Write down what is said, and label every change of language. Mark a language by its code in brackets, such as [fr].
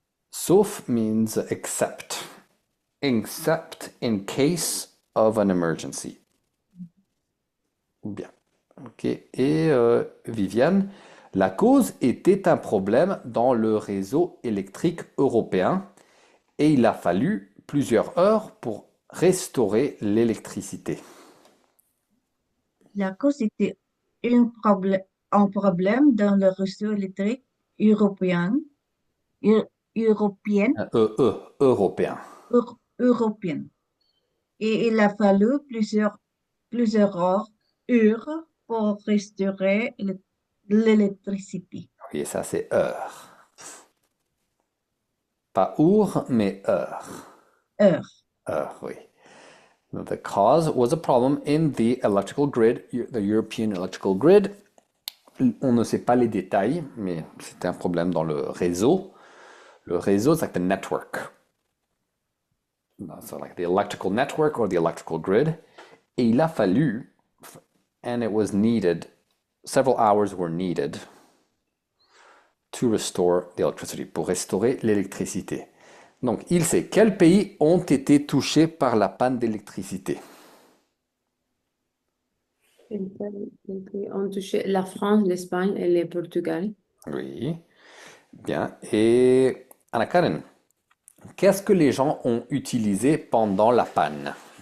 [en] Sauf means except in case of an emergency. [fr] Bien. Ok. Et Viviane, la cause était un problème dans le réseau électrique européen et il a fallu plusieurs heures pour restaurer l'électricité. La cause était un problème dans le réseau électrique européen, eu- européen, Européen. européen. Et il a fallu plusieurs heures pour restaurer l'électricité. Oui, ça c'est heure. Pas our, mais heure. Heure. Heure, oui. [en] The cause was a problem in the electrical grid, the European electrical grid. [fr] On ne sait pas les détails, mais c'était un problème dans le réseau. Le réseau, c'est [en] like the network. So like the electrical network or the electrical grid. [fr] Et il a fallu, [en] and it was needed, several hours were needed to restore the electricity, [fr] pour restaurer l'électricité. Donc, il sait quels pays ont été touchés par la panne d'électricité. Quels pays ont touché la France, l'Espagne et le Portugal. Oui, bien. Et Anna Karen, qu'est-ce que les gens ont utilisé pendant la panne?